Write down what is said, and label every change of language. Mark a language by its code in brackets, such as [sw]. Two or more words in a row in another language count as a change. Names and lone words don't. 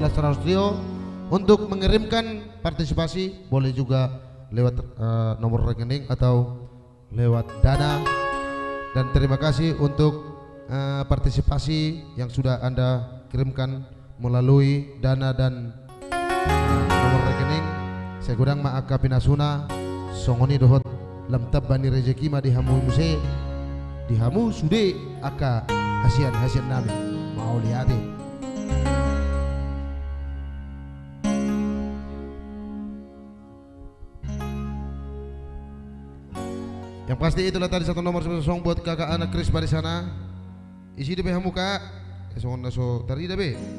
[id] Lastras Trio untuk mengirimkan partisipasi boleh juga lewat nomor rekening atau lewat Dana, dan terima kasih untuk partisipasi yang sudah Anda kirimkan melalui Dana dan nomor rekening. Saya kurang [bbc] maaka pinasuna songoni dohot lam tabbani rezeki ma dihamu muse dihamu sude aka hasian nami mau liati. [id] Yang pasti itulah tadi satu nomor song buat kakak anak Chris di sana. [bbc] Isi de hamu kak. Songon naso tari be.